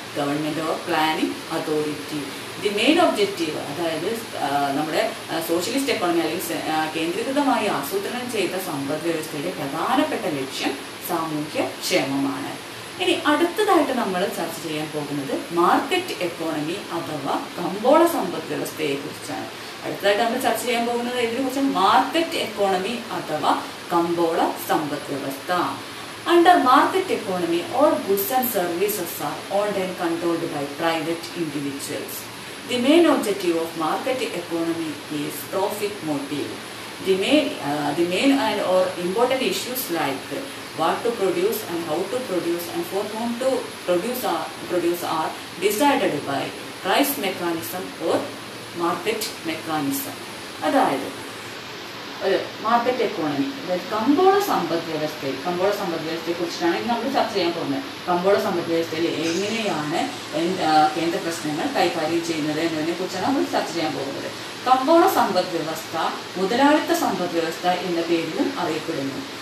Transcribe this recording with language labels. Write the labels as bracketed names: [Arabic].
[Malayalam] Government of planning authority. The main objective അതായത് നമ്മുടെ socialist economy അല്ലെങ്കിൽ കേന്ദ്രീകൃതമായി ആസൂത്രണം ചെയ്ത സമ്പദ് വ്യവസ്ഥയുടെ പ്രധാനപ്പെട്ട ലക്ഷ്യം സാമൂഹ്യ ക്ഷേമമാണ്. ഇനി അടുത്തതായിട്ട് നമ്മൾ ചർച്ച ചെയ്യാൻ പോകുന്നത് മാർക്കറ്റ് എക്കോണമി അഥവാ കമ്പോള സമ്പദ് വ്യവസ്ഥയെ കുറിച്ചാണ്. അടുത്തതായിട്ട് നമ്മൾ ചർച്ച ചെയ്യാൻ പോകുന്നത് ഇതിനെ കുറിച്ച് മാർക്കറ്റ് എക്കോണമി അഥവാ കമ്പോള സമ്പദ് വ്യവസ്ഥ. [English] Under market economy, all goods and services are owned and controlled by private individuals. The main objective of market economy is profit motive. The main and or important issues like what to produce and how to produce and for whom to produce are decided by price mechanism or market mechanism. [Malayalam] അതായത് market economy അതായത് കമ്പോള സമ്പദ് വ്യവസ്ഥയെ കുറിച്ചാണ് നമ്മൾ ചർച്ച ചെയ്യാൻ പോകുന്നത്. കമ്പോള സമ്പദ് വ്യവസ്ഥയിൽ എങ്ങനെയാണ് കേന്ദ്ര പ്രശ്നങ്ങൾ കൈകാര്യം ചെയ്യുന്നത് എന്നതിനെ കുറിച്ചാണ് നമ്മൾ ചർച്ച ചെയ്യാൻ പോകുന്നത്. കമ്പോള സമ്പദ് വ്യവസ്ഥ മുതലാളിത്ത സമ്പദ് വ്യവസ്ഥ എന്ന പേരിലും അറിയപ്പെടുന്നു.